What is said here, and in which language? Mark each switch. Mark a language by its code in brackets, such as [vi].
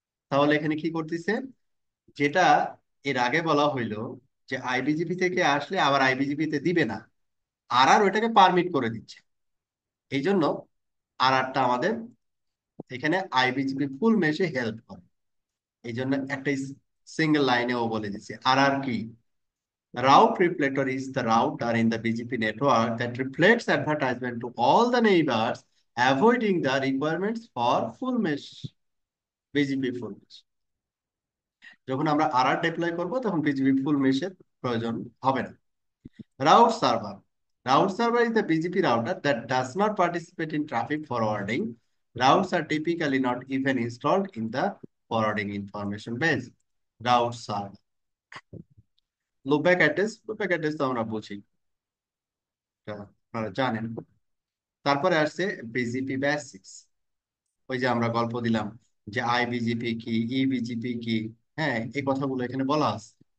[bn] তাহলে এখানে কি করতেছে? যেটা এর আগে বলা হইলো যে আইবিজিপি থেকে আসলে আবার আইবিজিপি তে দিবে না, ওইটাকে পারমিট করে দিচ্ছে। এই জন্য টা আমাদের এখানে আইবিজিপি ফুল মেশে হেল্প করে। এই জন্য একটা সিঙ্গেল লাইনেও বলে দিচ্ছে কি। [en] Route reflector is the router in the BGP network that reflects advertisement to all the neighbors, avoiding the requirements for full mesh, BGP full mesh. [bn] যখন আমরা ডিপ্লয় করব তখন BGP full mesh এর প্রয়োজন হবে না। [en] Route server. Route server is the BGP router that does not participate in traffic forwarding. Routes are typically not even installed in the forwarding information base. Route server. [bn] Loopback address তো আমরা বুঝি, এটা আপনারা জানেন। তারপরে আসছে বিজিপি বেসিক্স। ওই যে আমরা গল্প দিলাম যে আইবিজিপি কি, ইবিজিপি কি, হ্যাঁ এই কথাগুলো এখানে বলা আছে।